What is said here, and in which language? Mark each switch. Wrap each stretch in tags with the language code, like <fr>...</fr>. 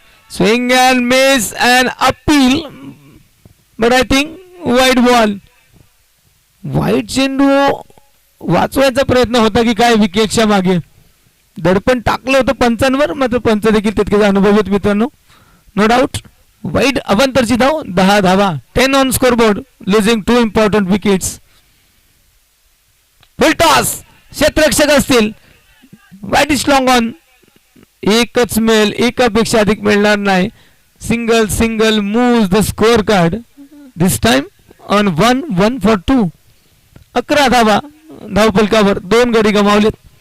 <en>Swing and miss and appeal, but I think वाईट ball.</en> <mr>वाईट चेंडू वाचवायचा प्रयत्न होता की काय विकेटच्या मागे. दडपण टाकलं होतं पंचांवर, मात्र पंच देखील तितकेच अनुभवित मित्रांनो.</mr> <en>no doubt</en> <mr>वाईट अवांतरची धाव 10 धावा.</mr> <en>10 on scoreboard, losing 2 important wickets. Full toss,</en> <mr>क्षेत्ररक्षक असतील.</mr> <en>Wide is long on.</en> <mr>एकच मिळेल, एकापेक्षा अधिक मिळणार नाही.</mr> <en>Single single moves the score this time on 1 for 2.</en> <mr>11 धावा धावफलकावर. 2 गडी गमावलेत.</mr>